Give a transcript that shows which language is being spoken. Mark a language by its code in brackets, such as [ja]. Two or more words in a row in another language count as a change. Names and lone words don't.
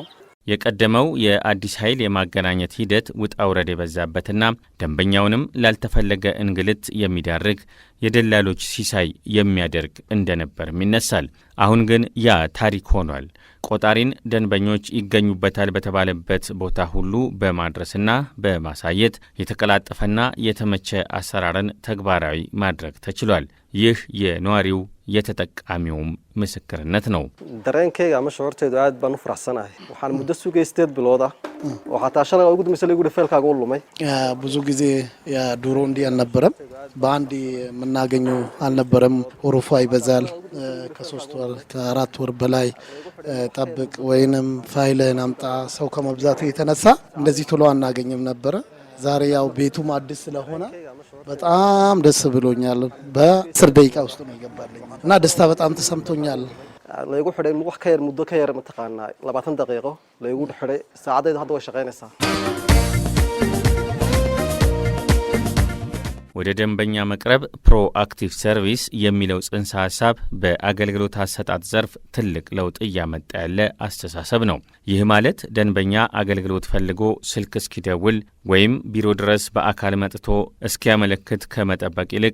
[am] የቀደመው የአዲስ ኃይል የማገናኘት ሂደት ውጣ ውረድ የበዛበትና ደንበኛውንም ላልተፈለገ እንግልት የሚዳርግ የደላሎች ሲሳይ የሚያደርግ እንደነበርም ይነሳል። አሁን ግን ያ ታሪክ ሆኗል። ቆጣሪን ደንበኞች ይገኙበታል በተባለበት ቦታ ሁሉ በማድረስና በማሳየት የተቀላጠፈና የተመቸ አሰራርን ተግባራዊ ማድረግ ተችሏል። ይህ የነዋሪው የተጠቃሚውም ምስክርነት ነው። [so] dareenkayga ama shoorteedu aad baan u faraxsanahay. waxaan muddo sugay 8 bilood ah oo xataa shalay ugu dambeysay lagu feelkaaga u lumay. [am] ብዙ ጊዜ ድሮ እንዲህ አልነበረም። በአንድ የምናገኘው አልነበረም። ወረፋ ይበዛል። ከ3 ወር ከ4 ወር በላይ ጠብቅ ወይንም ፋይልን አምጣ ሰው ከመብዛቱ የተነሳ እንደዚህ ቶሎ አናገኝም ነበር። ዛሬ ያው ቤቱም አዲስ ስለሆነ በጣም ደስ ብሎኛል። በ10 ደቂቃ ውስጥ ነው ይገባልኝ እና ደስታ በጣም ተሰምቶኛል። [so] laygu xidhay wax ka yar muddo ka yar mataqaana 20 daqiiqo laygu xidhay saacadayda hadda way shaqaynaysaa. [am] ወደ ደንበኛ መቅረብ [en] proactive service [am] የሚለው ጽንሰ ሐሳብ በአገልግሎት አሰጣጥ ዘርፍ ትልቅ ለውጥ እያመጣ ያለ አስተሳሰብ ነው። ይህ ማለት ደንበኛ አገልግሎት ፈልጎ ስልክ እስኪደውል ወይም ቢሮ ድረስ በአካል መጥቶ እስኪያመለክት ከመጠበቅ ይልቅ